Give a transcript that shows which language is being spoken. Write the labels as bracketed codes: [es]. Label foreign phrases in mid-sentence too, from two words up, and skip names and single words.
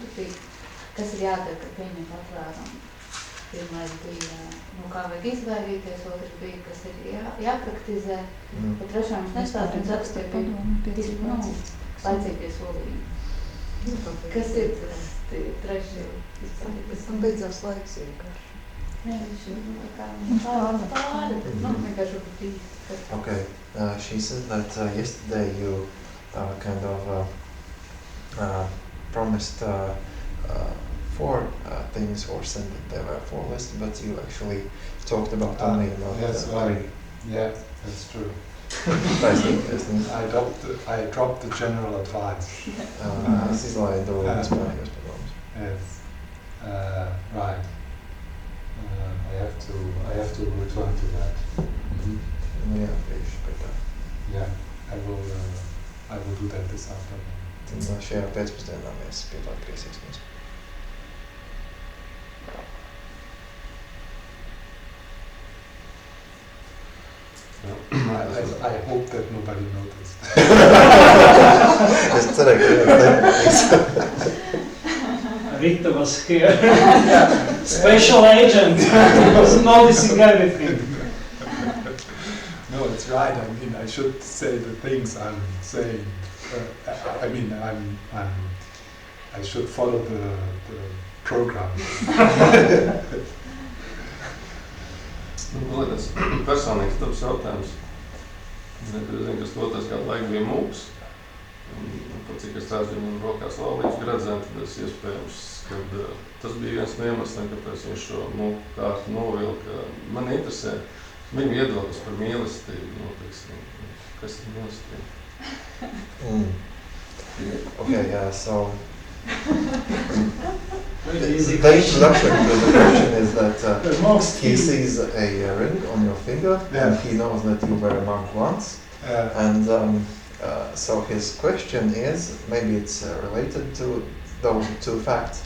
[lv] Tur bija, kas ir jādara, kad pieņem patvērumu. Pirmais bija, kā vajag izvairīties, otrs bija, kas ir jāpraktizē. Par 3 viņš nestāstīja, un ceturtie bija laicīgie solījumi. Kas ir tas 3? Un beidzās laiks vienkārši. Nē, viņš ir pāri, vienkārši bijis. [en] Okay, she said that yesterday you kind of promised 4 things, or said that there were 4 lists, but you actually talked about only about 3. Yeah, that's true. I dropped the general advice. [lv] Es izlaidu vispārējos padomus. [en] Yes. Right. I have to return to that. [lv] Nu jā, tieši pie tā. [en] Yeah, I will do that this afternoon. [lv] Un šajā pēcpusdienā mēs pie tā atgriezīsimies. [en] I hope that nobody noticed. [lv] Es cerēju, ka neviens. [en] Rita was here. Special agent was noticing everything. No, it's right. I mean, I should say the things I'm saying. I should follow the program. [lv] Tas personīgs dabas jautājums. Es zinu, ka 2. gadu laika bija mūks. Pat cik es redzu viņam rokās laulības gredzenu, tad es iespējams, kad tas bija viens no iemesliem, kāpēc viņš šo mūku kārtu novilka. Man interesē viņu viedoklis par mīlestību. Kas ir mīlestība? [en] Okay, yeah, so the introduction to the question is that he sees a ring on your finger, and he knows that you were a monk once. And so his question is, maybe it's related to those 2 facts.